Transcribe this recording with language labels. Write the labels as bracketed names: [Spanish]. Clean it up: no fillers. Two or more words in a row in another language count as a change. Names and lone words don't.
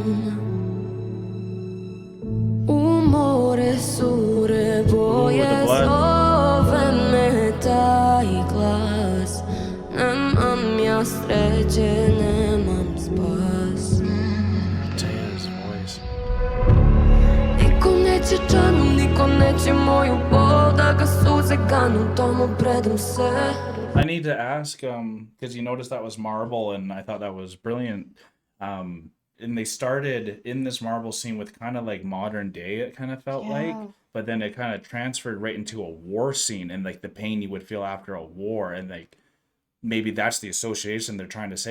[Bosnian] U more sure boje zove me taj glas Nemam ja sreće, nemam spas [English] Teya's voice. [Bosnian] neće džanum, niko neće moju bol, da ga suze ganu, tomu predam se. [English] I need to ask, because you noticed that was marble, and I thought that was brilliant. And they started in this marble scene with kind of like modern day, it kind of felt like, but then it kind of transferred right into a war scene and like the pain you would feel after a war. And like, maybe that's the association they're trying to say.